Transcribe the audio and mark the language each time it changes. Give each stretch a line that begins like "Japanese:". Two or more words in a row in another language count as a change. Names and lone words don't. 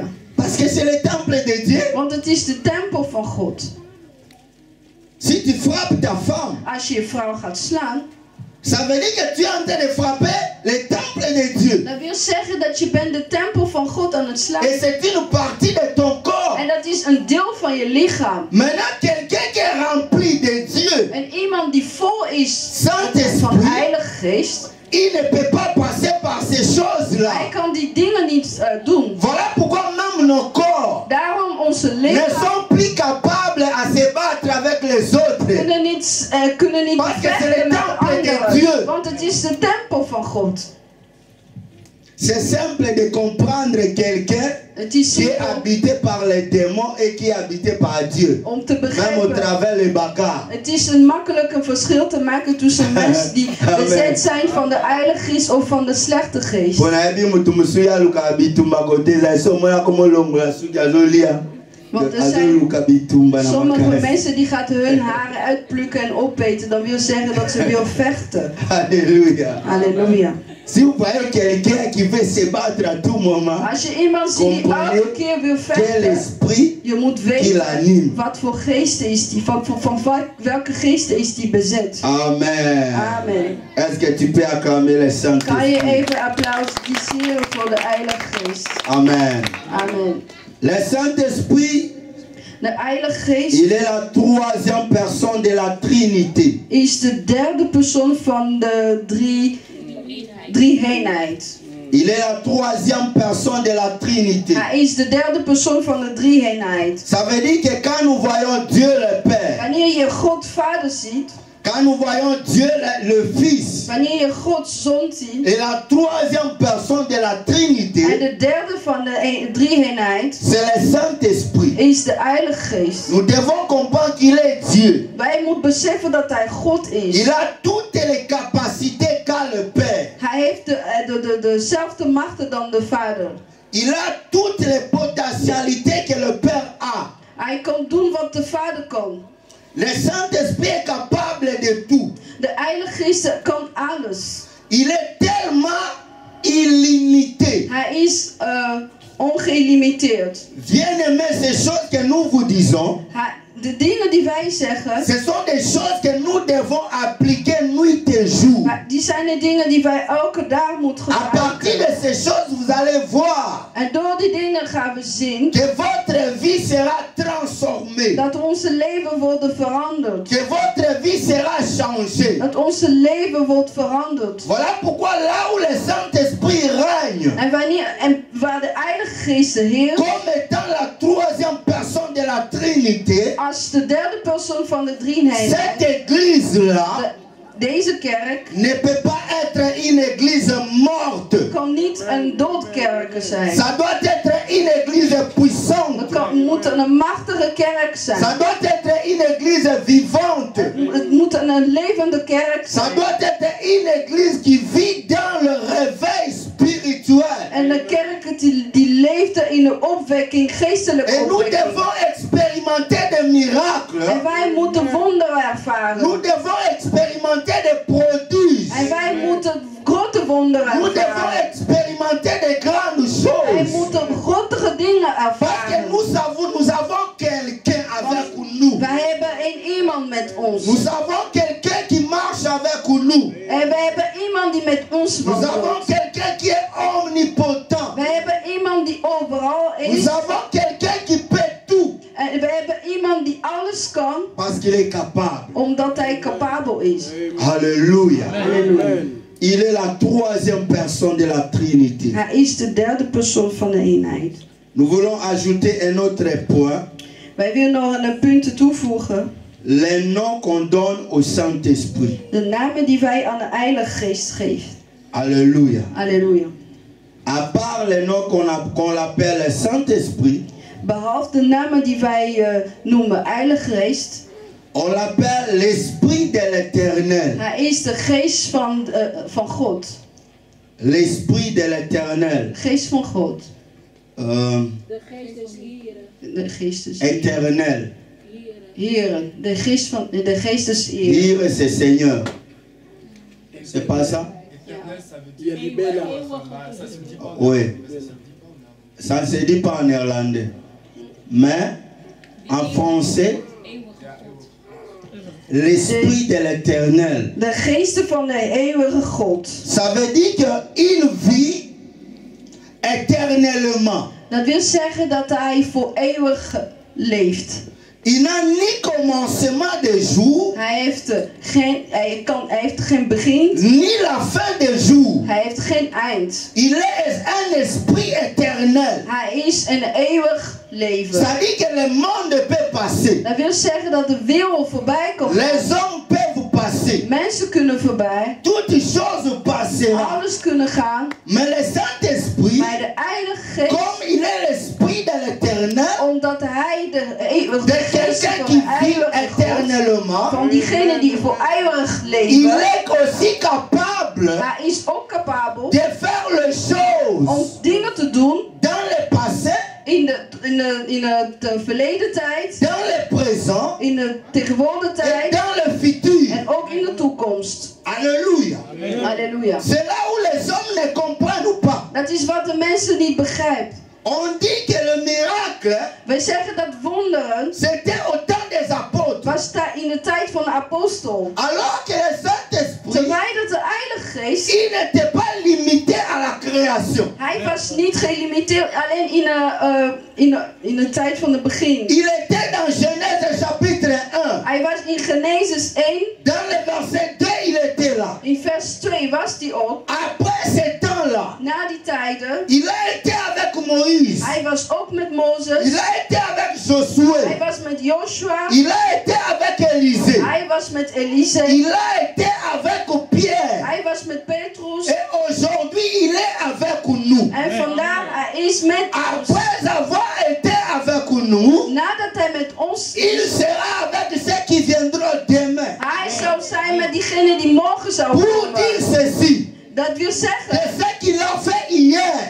French: Parce que c'est le temple de Dieu.
Dutch: Want het is de tempel van God.
French: Si tu frappes ta femme,
Dutch: Als je je vrouw gaat slaan,
French: ça veut dire que tu es en train de frapper le temple de Dieu.
Dutch: dat wil zeggen dat je bent de tempel van God aan het slaan.
French: Et c'est une partie de ton corps.
Dutch: En dat is een deel van je lichaam.
French: Maintenant, quelqu'un qui est rempli de Dieu,
Dutch: En iemand die vol is van
French: Saint-Esprit,
Dutch: Heilige Geest,
French: il ne peut pas passer par ces choses-là.
Dutch: hij kan die dingen niet doen.
French: Voilà pourquoi même nos corps
Dutch: Daarom onze
French: ne
Dutch: lichaam
French: sont plus capables à se battre avec les autres.
Dutch: kunnen niet
French: Parce que c'est le
Dutch: vechten met
French: temple de
Dutch: anderen.
French: Dieu.
Dutch: Want het is de tempel van God.
French: C'est simple de comprendre quelqu'un
Dutch: Het is
French: qui est
Dutch: simpel
French: habité par les démons et qui est habité par Dieu.
Dutch: om te
French: Même au
Dutch: begrijpen.
French: travers les bagarres.
Dutch: Het is makkelijk een verschil te maken tussen mensen die
French: Amen.
Dutch: bezet zijn van de Heilige Geest of van de slechte geest.
French: On a dit
Lingala: mutu musuya luka bitumba kote za so moya komo longola suki azolia.
Dutch: Want er zijn
Lingala: Azoluka bitumba na
Dutch: sommige
Lingala: makasi.
Dutch: mensen die gaan hun haren uitplukken en opeten. Dat wil zeggen dat ze wil vechten.
French: Alléluia.
Dutch: Halleluja.
French: Si vous voyez quelqu'un qui veut se battre à tout moment,
Dutch: Als je iemand ziet die elke keer wil
French: quel
Dutch: vechten,
French: esprit
Dutch: je moet
French: qui
Dutch: weten
French: l'anime.
Dutch: wat voor geesten is die, van welke geesten is die bezet.
French: Amen.
Dutch: Amen.
French: Est-ce que tu peux acclamer le
Dutch: Kan je
French: Saint-Esprit?
Dutch: even applaudisseren voor de Heilige Geest?
French: Amen.
Dutch: Amen.
French: Le Saint-Esprit,
Dutch: De Heilige Geest
French: il est la troisième personne de la Trinité.
Dutch: is de derde persoon van de drie-eenheid.
French: Il est la troisième personne de la Trinité.
Dutch: Hij is de derde persoon van de drie-eenheid.
French: Ça veut dire que quand nous voyons Dieu le Père,
Dutch: Wanneer je God Vader ziet,
French: quand nous voyons Dieu le Fils,
Dutch: wanneer je God Zoon ziet,
French: et la troisième personne de la
Dutch: en
French: Trinité,
Dutch: de derde van de drie-eenheid
French: c'est le Saint-Esprit.
Dutch: is de Heilige Geest.
French: Nous devons comprendre qu'il est Dieu.
Dutch: Wij moeten beseffen dat hij God is.
French: Il a toutes les capacités qu'a le Père.
Dutch: Hij heeft dezelfde machten dan de Vader.
French: Il a toutes les potentialités que le Père a.
Dutch: Hij kan doen wat de Vader kan.
French: Le Saint-Esprit est capable de tout.
Dutch: De Heilige Geest kan alles.
French: Il est tellement illimité.
Dutch: Hij is ongelimiteerd.
French: Bien-aimés, ces choses que nous vous disons,
Dutch: De dingen die wij zeggen,
French: ce sont des choses que nous devons appliquer nuit et jour.
Dutch: die zijn de dingen die wij elke dag moeten
French: À partir de
Dutch: gebruiken.
French: ces choses, vous allez voir
Dutch: En door die dingen gaan we zien
French: que votre vie sera transformée.
Dutch: dat onze leven wordt veranderd.
French: Que votre vie sera changée.
Dutch: Dat onze leven wordt veranderd.
French: Voilà pourquoi là où le Saint-Esprit règne,
Dutch: En waar de Heilige Geest heerst,
French: comme étant la troisième personne de la Trinité,
Dutch: als de derde persoon van de drie-eenheid,
French: cette église-là
Dutch: deze kerk
French: ne peut pas être une église morte.
Dutch: kan niet een doodkerk zijn.
French: Ça doit être une église puissante.
Dutch: Het moet een machtige kerk zijn.
French: Ça doit être une église vivante.
Dutch: Het moet een levende kerk
French: Ça
Dutch: zijn.
French: doit être une église qui vit dans le réveil spirituel.
Dutch: En een kerk die leeft in de opwekking, geestelijke
French: Et nous
Dutch: opwekking.
French: devons expérimenter des miracles.
Dutch: En wij moeten wonderen ervaren.
French: Nous devons expérimenter des prodiges.
Dutch: En wij moeten grote wonderen
French: Nous devons
Dutch: ervaren.
French: expérimenter des grandes
Dutch: Wij
French: choses.
Dutch: moeten grotere dingen
French: Parce que
Dutch: ervaren.
French: nous avons quelqu'un avec nous.
Dutch: Wij hebben iemand met ons.
French: Nous avons quelqu'un qui marche avec nous.
Dutch: En we hebben iemand die met ons
French: Nous avons
Dutch: wandelt.
French: quelqu'un qui est omnipotent.
Dutch: We hebben iemand die overal is.
French: Nous avons quelqu'un qui peut tout.
Dutch: En we hebben iemand die alles kan,
French: Parce qu'il est capable.
Dutch: omdat hij capabel is.
French: Alléluia.
Dutch: Halleluja.
French: Il est la troisième personne de la Trinité.
Dutch: Hij is de derde persoon van de eenheid.
French: Nous voulons ajouter un autre point.
Dutch: Wij willen nog een punt toevoegen.
French: Les noms qu'on donne au Saint-Esprit.
Dutch: De namen die wij aan de Heilige Geest geven.
French: Alléluia.
Dutch: Halleluja.
French: À part les noms qu'on appelle le Saint-Esprit,
Dutch: Behalve de namen die wij noemen Heilige Geest.
French: on l'appelle l'Esprit de l'Éternel.
Dutch: Hij is de geest van God.
French: L'Esprit de l'Éternel.
Dutch: Geest van God. De geest des Heren. De geest des
French: Éternel.
Dutch: Heren. De geest des Heren.
French: Dire c'est Seigneur. C'est pas ça? Oui. Ça ne se dit pas en néerlandais. Mais en français, l'Esprit de l'Éternel.
Dutch: De geesten van de eeuwige God.
French: Ça veut dire qu'il vit éternellement.
Dutch: Dat wil zeggen dat hij voor eeuwig leeft.
French: Il n'a ni commencement de jour,
Dutch: Hij heeft geen begin.
French: ni la fin de jour.
Dutch: Hij heeft geen eind.
French: Il est un esprit éternel.
Dutch: Hij is een eeuwig leven.
French: Ça dit que le monde peut passer.
Dutch: Dat wil zeggen dat de wereld voorbij kan gaan.
French: Les hommes peuvent passer.
Dutch: Mensen kunnen voorbij.
French: Toutes choses passeront.
Dutch: Alles kunnen gaan.
French: Mais le Saint-Esprit,
Dutch: Maar de Heilige Geest,
French: comme il est l'esprit de l'éternel,
Dutch: omdat hij de eeuwige
French: de
Dutch: geest
French: quelqu'un
Dutch: van
French: qui
Dutch: de
French: vit
Dutch: eeuwige God,
French: éternellement,
Dutch: van diegene die voor eeuwig
French: il
Dutch: leven,
French: est aussi capable
Dutch: hij is ook capabel
French: de faire les choses
Dutch: om dingen te doen
French: dans le passé,
Dutch: in het verleden tijd,
French: dans le présent
Dutch: in de tegenwoordige
French: et
Dutch: tijd
French: dans le futur.
Dutch: en ook in de toekomst.
French: Alléluia.
Dutch: Halleluja.
French: C'est là où les hommes ne comprennent pas.
Dutch: Dat is wat de mensen niet begrijpen.
French: On dit que le miracle,
Dutch: Wij zeggen dat wonderen
French: c'était au temps des apôtres.
Dutch: was daar in de tijd van de apostel.
French: Alors que le Saint-Esprit,
Dutch: Terwijl dat de Heilige Geest,
French: il n'était pas limité à la création.
Dutch: hij was niet gelimiteerd alleen in de tijd van het begin.
French: Il était dans Genèse chapitre 1.
Dutch: Hij was in Genesis 1,
French: Dans le verset 2, il était là.
Dutch: in vers 2 was hij ook.
French: Après ce temps-là,
Dutch: Na die tijden,
French: il a été avec Moïse.
Dutch: hij was ook met Mozes.
French: Il a été avec
Dutch: Hij
French: Josué.
Dutch: was met Joshua.
French: Il a été avec Élisée.
Dutch: Hij was met Elise.
French: Il a été avec Pierre.
Dutch: Hij was met Petrus.
French: Et aujourd'hui, il est avec nous.
Dutch: En vandaar, hij is met ons.
French: Après avoir été avec nous,
Dutch: Nadat hij met ons
French: il
Dutch: is,
French: sera avec ceux qui viendront demain.
Dutch: hij zou zijn met diegenen die morgen zouden
French: Pour
Dutch: komen.
French: dire ceci,
Dutch: Dat wil
French: que
Dutch: zeggen
French: ce qu'il a fait hier,